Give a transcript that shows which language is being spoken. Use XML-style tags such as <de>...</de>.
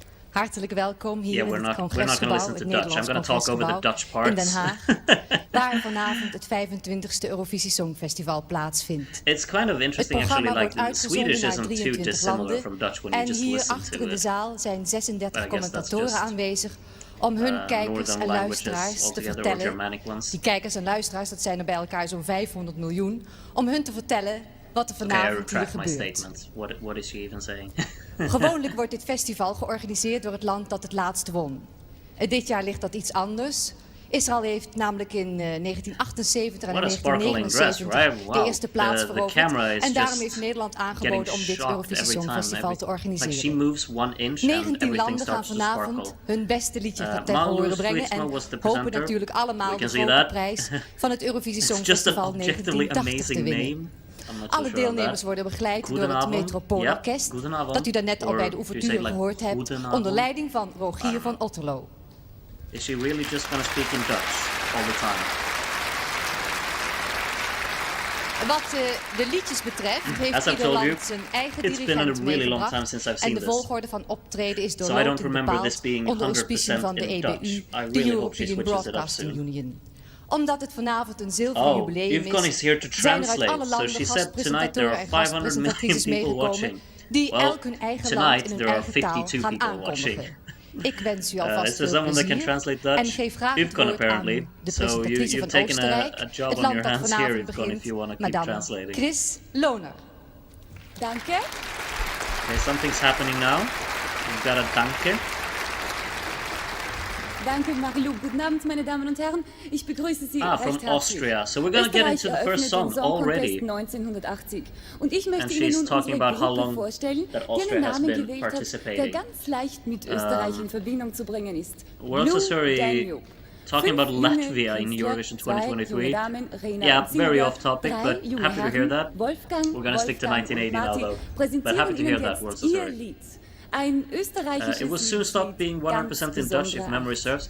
<nl>Hartelijk welkom hier in het Congresgebouw, het Nederlands Congresgebouw in Den Haag, waar vanavond het 25e Eurovisie Songfestival plaatsvindt.</nl> <en>It's kind of interesting actually, like the Swedish isn't too dissimilar from Dutch when you just listen to it.</en> <nl>En hier achter in de zaal zijn 36 commentatoren aanwezig om hun kijkers en luisteraars te vertellen. Die kijkers en luisteraars, dat zijn er bij elkaar zo'n 500 miljoen, om hun te vertellen wat er vanavond hier gebeurt.</nl> <en>What is she even saying?</en> <nl>Gewoonlijk wordt dit festival georganiseerd door het land dat het laatst won. Dit jaar ligt dat iets anders. Israël heeft namelijk in 1978 en 1979 de eerste plaats veroverd. En daarom heeft Nederland aangeboden om dit Eurovisie Songfestival te organiseren. 19 landen gaan vanavond hun beste liedje ten horen brengen. En hopen natuurlijk allemaal de grote prijs van het Eurovisie Songfestival 1980 te winnen. Alle deelnemers worden begeleid door het Metropoolorkest, dat u daarnet al bij de ouverture gehoord hebt, onder leiding van Rogier van Otterlo.</nl> <en>Is she really just gonna speak in Dutch all the time?</en> <nl>Wat de liedjes betreft heeft ieder land zijn eigen dirigent meegebracht en de volgorde van optreden is doorlopend bepaald onder auspiciën van de EBU, de European Broadcasting Union. Omdat het vanavond een zilveren jubileum is, zijn er uit alle landen gastpresentatoren en gastpresentatrices meegekomen die elk hun eigen land in hun eigen taal gaan aankondigen. Ik wens u alvast veel plezier en geef graag het woord aan de presentatrice van Oostenrijk, het land dat vanavond begint, madame Chris Lohner.</nl> <de>Danke.</de> <en>Okay, something's happening now. We've got a danke.</en> <de>Danke, Marilou. Guten Abend, meine Damen und Herren. Ich begrüße Sie recht</de> <en>from</en> <de>herzlich.</de> <en>Austria. So we're going to get into the first song already. 1980.</en> <de>Und ich möchte Ihnen nun unsere Gruppe vorstellen, die einen Namen gewählt hat, der ganz leicht mit Österreich in Verbindung zu bringen ist.</de> <en>We're also sorry, talking about Latvia in Eurovision 2023. Yeah, very off topic, but happy to hear that. We're going to stick to 1980 now, though. But happy to hear that, we're also sorry. It will soon stop being 100% in Dutch, if memory serves.</en>